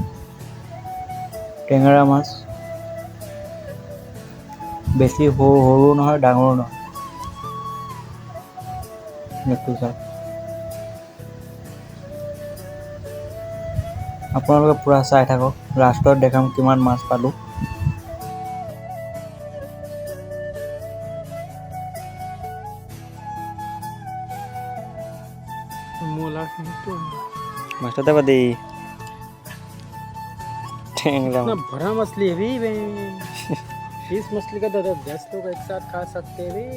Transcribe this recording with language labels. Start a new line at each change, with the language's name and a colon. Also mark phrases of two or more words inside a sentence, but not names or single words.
Assamese: টেঙেৰা মাছ, বেছি সৰু নহয় ডাঙৰো নহয়। এইটো চাওক, আপোনালোকে পূৰা চাই থাকক, লাষ্টত দেখাম কিমান মাছ পালোঁ।
Hindi: मास्टर दबा दे इतना बड़ा मछली है भी इस मछली का तो 10 लोग एक साथ खा सकते हैं भी।